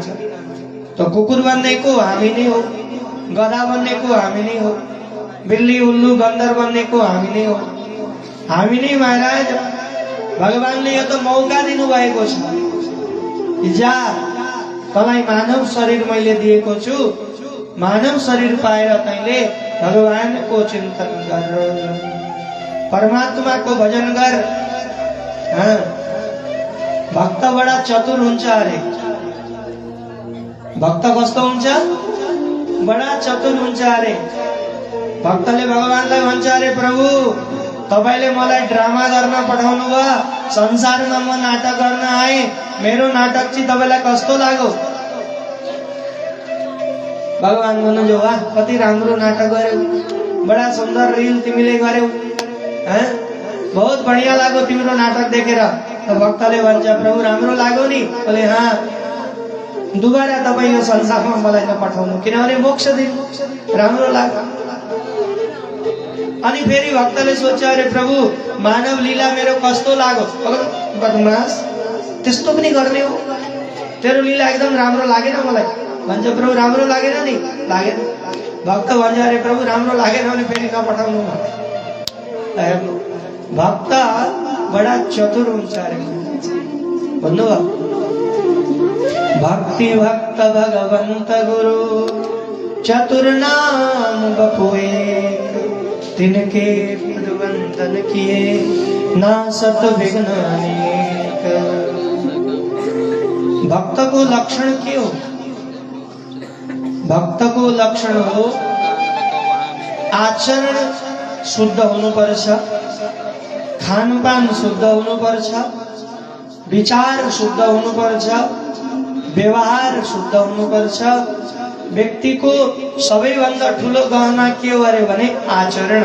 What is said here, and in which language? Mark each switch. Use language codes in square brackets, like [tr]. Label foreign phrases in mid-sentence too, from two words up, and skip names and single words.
[ne] तो कुकुर बन्ने को हामी नै हो, गधा बन्ने को हामी नै हो, [hi] बिल्ली उल्लू बन्दर [ne] बन्ने को हामी नै हो। हामी नै महाराज भगवानले यो त मौका दिनु भएको छ। जा तलाई मानव शरीर मैले दिएको छु, मानव शरीर पाएर तैले भगवान को [hi] चिंतन कर, परमात्मा को भजन कर। [ne] भक्त [hi] बड़ा चतुर [ne] हुन्छ अरे। भक्त कस्तो हुन्छ? [hi] बड़ा चतुर [ne] हुन्छ अरे। भक्तले भगवानलाई भन्छ अरे प्रभु तपाईले मलाई ड्रामा गर्न पठाउनु भयो, संसारमा म नाटक गर्न आए, मेरो नाटक चाहिँ तपाईलाई कस्तो लाग्यो? भगवान भन्नुहुन्छ वाह कति राम्रो नाटक गर्यौ, [hi] बड़ा सुंदर [ne] रील तिमीले गर्यौ, [hi] बहुत बढ़िया [ne] लाग्यो तिम्रो नाटक देखेर। तो भक्तले भन्छ प्रभु राम्रो लाग्यो नि? [hi] बोले हाँ, [ne] दुबारा तपाई यो संसारमा मलाई नपठाउनु किनभने मोक्ष दिनु राम्रो लाग्यो। अनि फेरि भक्तले सोच्छ अरे प्रभु मानव लीला मेरो कस्तो लाग्यो? बदमास त्यस्तो पनि गर्ने हो? तेरो लीला एकदम राम्रो लागेन मलाई। भन्छ प्रभु राम्रो लागेन नि? लागेन। भक्त भन्छ अरे प्रभु राम्रो लागेन भने फेरि नपठाउनु। भक्त [hi] बड़ा चतुर [ne] हुन्छ अरे भन्नुभयो। [hi] भक्ति भक्त भगवंत गुरु चतुर नाम बपु एक, तिनके पदवंदन किए ना सत विघ्न अनेक। [ne] भक्त को लक्षण के हो? भक्त को लक्षण हो आचरण शुद्ध हुनुपर्छ, खानपान शुद्ध हुनुपर्छ, विचार शुद्ध हुनुपर्छ, व्यवहार शुद्ध हुनुपर्छ। व्यक्तिको सबैभन्दा ठुलो गहना के हो अरे भने आचरण।